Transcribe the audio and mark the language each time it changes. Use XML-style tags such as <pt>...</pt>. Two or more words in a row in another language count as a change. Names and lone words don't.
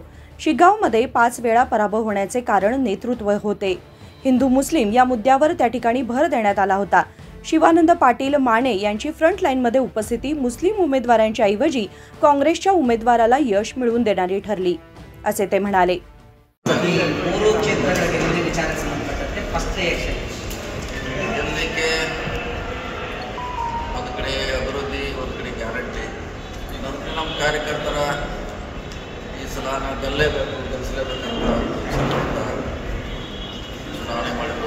<mr>शिग्गावमध्ये 5 वेळा पराभव होण्याचे कारण नेतृत्व होते। हिंदू मुस्लिम या मुद्द्यावर त्या ठिकाणी भर देण्यात आला होता। शिवानंद पाटील माने यांची फ्रंट लाईनमध्ये उपस्थिती मुस्लिम उमेदवारांच्या ऐवजी काँग्रेसच्या उमेदवाराला यश मिळवून देणारी ठरली, असे ते म्हणाले।</mr> <kn>ಅಭಿವೃದ್ಧಿ ಒಂದು ಕಡೆ ಗ್ಯಾರಂಟಿ ಕಾರ್ಯಕರ್ತರ ಈ ಸಲ ನಾವು ಗೆಲ್ಲಿಸಲೇಬೇಕಂತ ಚುನಾವಣೆ ಮಾಡಿದ್ರು.</kn>